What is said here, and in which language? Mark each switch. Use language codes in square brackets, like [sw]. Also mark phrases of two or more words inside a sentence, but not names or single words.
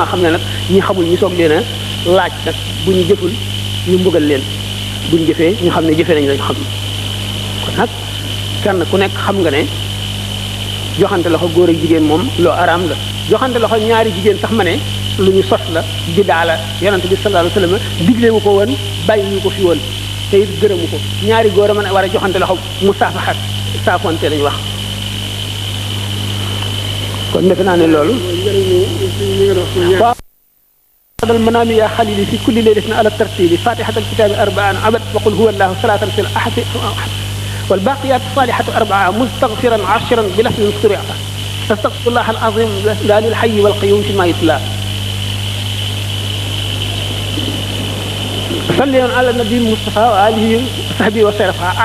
[wo] xam ne nag ñi xamul ñi soog leen a laaj nag bu ñu jëful ñu mbugal leen buñ jëfee ñu xam ne jëfee nañ lañ xam kon nag kenn ku nekk xam nga ne joxante loxo góor ak jigéen moom loo araam la joxante loxo ñaari jigéen sax ma ne lu ñu sos la bidaa la yonent bi [ar] صلى الله عليه وسلم [wo] digle wu ko woon bàyyi ñu ko fi woon te it gërëmu ko ñaari góor a mën a war a joxante loxo musaafaxa saafonte lañu wax kon defe naa ne loolu [ar] دل منامي يا خليلي في كل ليلة على ترتيل فاتحة الكتاب أربعا أبد وقل هو الله صلاة في الأحد والباقيات الصالحات أربعا مستغفرا عشرا بلفظ سريع أستغفر الله العظيم للحي والقيوم فيما يتلى صل على النبي المصطفى وآله وصحبه وسلم